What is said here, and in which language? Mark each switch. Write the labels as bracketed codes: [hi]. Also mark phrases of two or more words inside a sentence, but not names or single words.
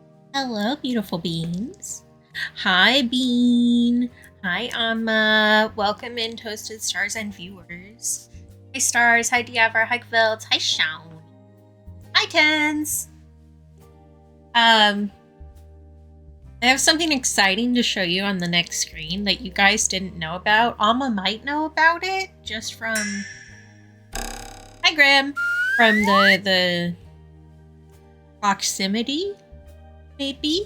[en] Hello, beautiful beans. Hi, Bean. Hi, Amma. Welcome in, Toasted Stars and viewers. Hi, Stars. Hi, Diavra. Hi, Kvilt. Hi, Shawn. Hi, Tens. I have something exciting to show you on the next screen that you guys didn't know about. Amma might know about it just from... Hi, Graham. From the proximity, maybe?